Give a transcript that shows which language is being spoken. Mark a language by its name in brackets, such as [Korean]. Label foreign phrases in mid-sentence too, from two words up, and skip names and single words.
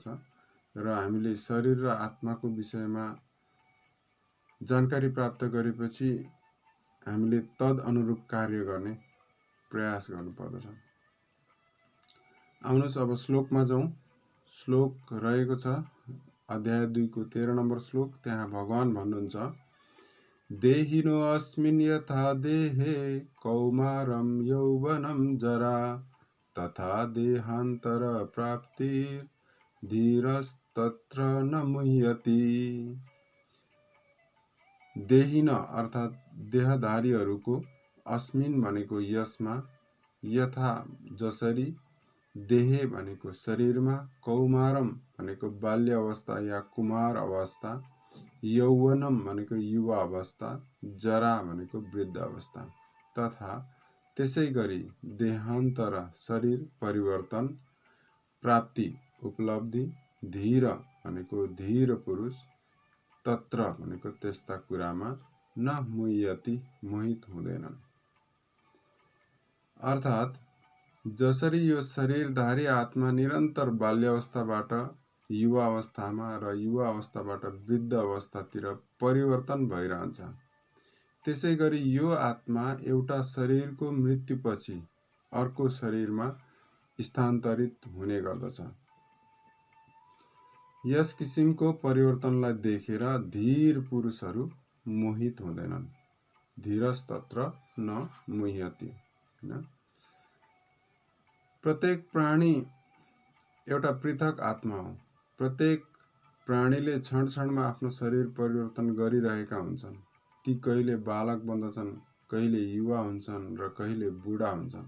[Nepali] र हामीले शरीर र आत्माको विषयमा जानकारी प्राप्त गरेपछि हामीले तद अनुरूप कार्य गर्ने प्रयास गर्नुपर्दछ। आउनुहोस् अब श्लोकमा जाउँ। श्लोक रहेको छ अध्याय 2 को 13 नम्बर श्लोक। त्यहाँ भगवान भन्नुहुन्छ, [Sanskrit] देहिनो अस्मिन् यथा देहे कौमारं यौवनं जरा तथा देहान्तर प्राप्तिर् धीरस्तत्र न मुह्यति। [Nepali] देहिन अर्थात् देहधारीहरूको, अस्मिन् भनेको यसमा, यथा जसरी, देहे भनेको शरीरमा, कौमारम भनेको बाल्य अवस्था या कुमार अवस्था, यौवनम भनेको युवा अवस्था, जरा भनेको वृद्ध अवस्था, तथा त्यसै गरी देहान्तर शरीर परिवर्तन, प्राप्ति उपलब्धि, धीर भनेको धीर पुरुष, तत्र भनेको त्यस्ता कुरामा [Sanskrit] न मुह्यति [Nepali] मोहित हुँदैनन्। अर्थात् जसरी यो शरीरधारी आत्मा निरन्तर बाल्यावस्थाबाट युवा अवस्थामा र युवा अवस्थाबाट वृद्ध अवस्थातिर परिवर्तन भइरहन्छ, त्यसै गरी यो आत्मा एउटा शरीरको मृत्युपछि अर्को शरीरमा स्थानान्तरित हुने गर्दछ। यस किसिमको परिवर्तनलाई देखेर धीर पुरुषहरू मोहित हुँदैनन्। [Sanskrit] धीरस्तत्र न मुह्यति। [Nepali] प्रत्येक प्राणी एउटा पृथक आत्मा हो। प्रत्येक प्राणीले क्षण क्षणमा आफ्नो शरीर परिवर्तन गरिरहेका हुन्छन्। ती कहिले बालक बन्दछन्, कहिले युवा हुन्छन् र कहिले बुढा हुन्छन्।